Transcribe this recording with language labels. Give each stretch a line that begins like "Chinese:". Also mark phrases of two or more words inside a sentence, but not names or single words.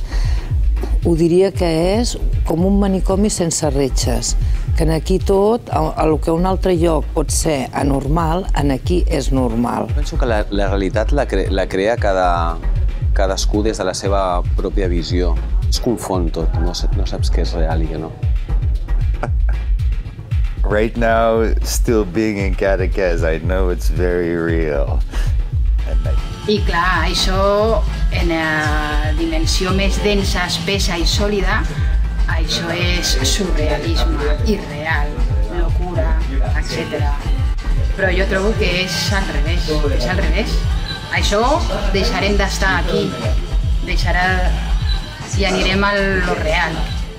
Catalan: Ho diria que és com un manicomi sense retxes, que aquí tot, el que un altre lloc pot ser anormal, aquí és normal. Penso que la realitat la crea cadascú des de la seva pròpia visió. Es confon tot, no saps què és real i què no.
English: Right now, still being in Cadaqués, I know it's very real.
Catalan: I clar, això en la dimensió més densa, espessa i sòlida, això és surrealisme, irreal, locura, etc. Però jo trobo que és al revés, Això deixarem d'estar aquí, i anirem a lo real.